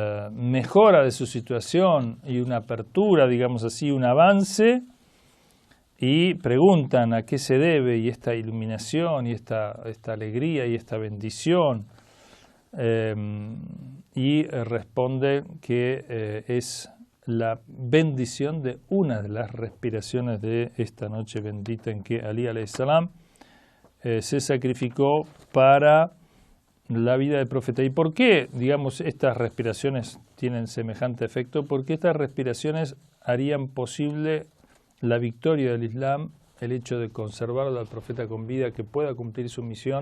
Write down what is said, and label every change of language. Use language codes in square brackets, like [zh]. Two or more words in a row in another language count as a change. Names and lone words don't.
[es] mejora de su situación y una apertura, digamos así, un avance, y preguntan a qué se debe y esta iluminación y esta alegría y esta bendición, y responde que es la bendición de una de las respiraciones de esta noche bendita en que Ali [ar] عليه السلام [es] se sacrificó para la vida del profeta. ¿Y por qué, digamos, estas respiraciones tienen semejante efecto? Porque estas respiraciones harían posible la victoria del Islam, el hecho de conservarlo al profeta con vida, que pueda cumplir su misión.